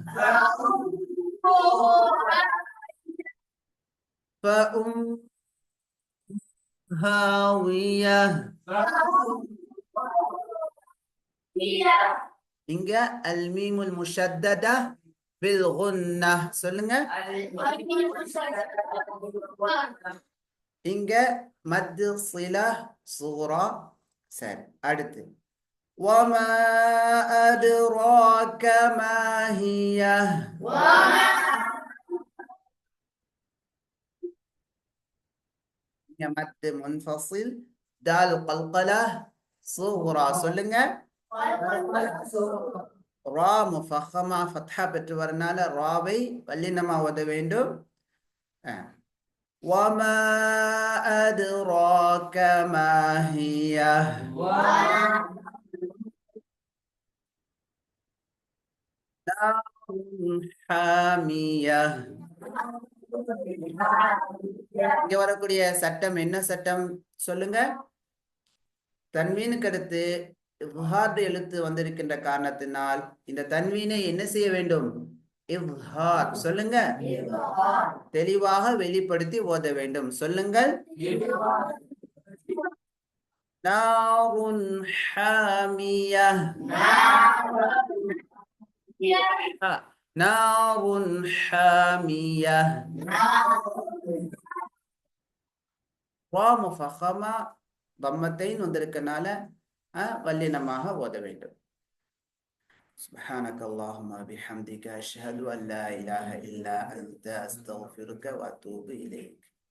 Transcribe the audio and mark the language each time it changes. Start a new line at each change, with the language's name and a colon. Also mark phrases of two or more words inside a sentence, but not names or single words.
Arabic: فأمه هاوية.
Tamil: இங்க
Arabic: الميم المشددة بالغنة.
Tamil: சொல்லுங்க, இங்க
Arabic: مد صلة
Tamil: சூரா. சரி, அடுத்து وما أدراك ما هي.
Arabic: مد منفصل دال قلقلة சூரா.
Tamil: சொல்லுங்க,
Arabic: راء مفخمة فتحة
Tamil: பெற்று வரனால ராவை வல்லினமா ஓத வேண்டும்.
Arabic: وما أدراك ما هي نار حامية.
Tamil: இங்க வரக்கூடிய சட்டம் என்ன சட்டம் சொல்லுங்க. தன்வீனுக்கு அடுத்து இவ்ஹார் எழுத்து வந்திருக்கின்ற காரணத்தினால் இந்த தன்வீனை என்ன செய்ய வேண்டும்? இவ்ஹார். சொல்லுங்க. தெளிவாக வெளிப்படுத்தி ஓத வேண்டும். சொல்லுங்கள்.
Arabic: نارٌ حامية. نارٌ حامية.
Tamil: வா
Arabic: مفخمة ضمتين
Tamil: வந்திருக்கனால வல்லினமாக ஓத வேண்டும்.
Arabic: سبحانك اللهم وبحمدك أشهد أن لا إله إلا أنت أستغفرك وأتوب إليك.